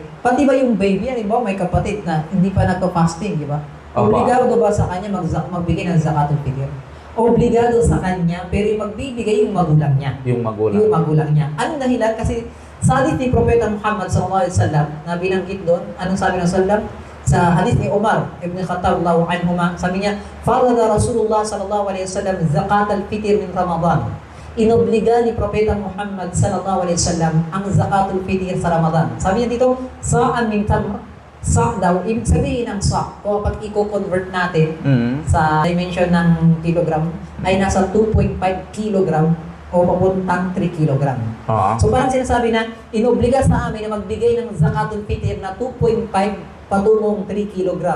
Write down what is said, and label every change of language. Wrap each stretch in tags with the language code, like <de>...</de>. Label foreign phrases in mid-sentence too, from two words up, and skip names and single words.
<tl>Pati ba yung baby, halimbawa may kapatid na hindi pa nagpa-fasting, di ba? Opo. Obligado ba sa kanya magbigay ng</tl> <ar>زكاة الفطر?</ar> <tl>Obligado sa kanya, pero yung magbibigay yung magulang niya. Yung magulang. Yung magulang niya. Anong dahilan? Kasi sa hadith ni Propeta Muhammad SAW na binanggit doon, anong sabi ng sallam? Sa hadith ni Umar ibn Khattab</tl> <ar>رضي الله عنهما,</ar> <tl>sabi niya,</tl> <ar>"فرض رسول الله صلى الله عليه وسلم زكاة الفطر من رمضان."</ar> <tl>Inobliga ni Propeta Muhammad</tl> <ar>صلى الله عليه وسلم</ar> <tl>ang</tl> <ar>زكاة الفطر</ar> <tl>sa Ramadan. Sabi niya dito,</tl> <ar>صاعا من تمر.</ar> <tl>Sa' daw, ibig sabihin ng sa' o pag i-convert natin sa dimension ng kilogram ay nasa 2.5 kilogram o papuntang 3 kilogram. Oo. So parang sinasabi na inobliga sa amin na magbigay ng</tl> <ar>زكاة الفطر</ar> <tl>na 2.5 patungong 3 kilogram.</tl>